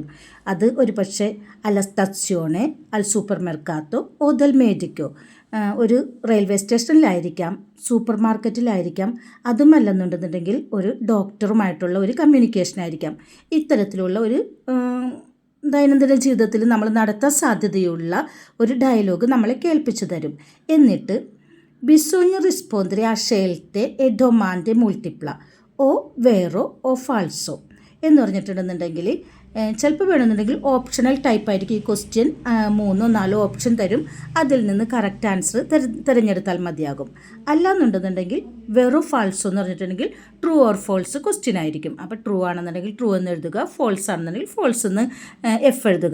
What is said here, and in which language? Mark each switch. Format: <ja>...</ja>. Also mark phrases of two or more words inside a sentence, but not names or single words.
<ml>അത് ഒരു പക്ഷേ</ml> <it>alla stazione, al supermercato, dal medico,</it> <ml>ഒരു റെയിൽവേ സ്റ്റേഷനിലായിരിക്കാം, സൂപ്പർ മാർക്കറ്റിലായിരിക്കാം, അതുമല്ലെന്നുണ്ടെന്നുണ്ടെങ്കിൽ ഒരു ഡോക്ടറുമായിട്ടുള്ള ഒരു കമ്മ്യൂണിക്കേഷൻ ആയിരിക്കാം. ഇത്തരത്തിലുള്ള ഒരു ദൈനംദിന ജീവിതത്തിൽ നമ്മൾ നടത്താൻ സാധ്യതയുള്ള ഒരു ഡയലോഗ് നമ്മളെ കേൾപ്പിച്ചു തരും. എന്നിട്ട്</ml> <it>bisogna rispondere a scelte e domande multiple o vero o falso</it> <ml>എന്ന് പറഞ്ഞിട്ടുണ്ടെന്നുണ്ടെങ്കിൽ ചിലപ്പോൾ വേണമെന്നുണ്ടെങ്കിൽ</ml> <en>optional type</en> <ml>ഈ ക്വസ്റ്റ്യൻ. 3-4 ഓപ്ഷൻ തരും, അതിൽ നിന്ന്</ml> <en>correct answer</en> <ml>തിരഞ്ഞെടുത്താൽ മതിയാകും. അല്ലാന്നുണ്ടെന്നുണ്ടെങ്കിൽ</ml> <it>vero falso</it> <ml>എന്ന് പറഞ്ഞിട്ടുണ്ടെങ്കിൽ</ml> <en>true or false question</en> <ml>ആയിരിക്കും. അപ്പോൾ ട്രൂ ആണെന്നുണ്ടെങ്കിൽ ട്രൂ എന്ന് എഴുതുക, ഫോൾസ് ആണെന്നുണ്ടെങ്കിൽ ഫോൾസ് എന്ന് F എഴുതുക.</ml>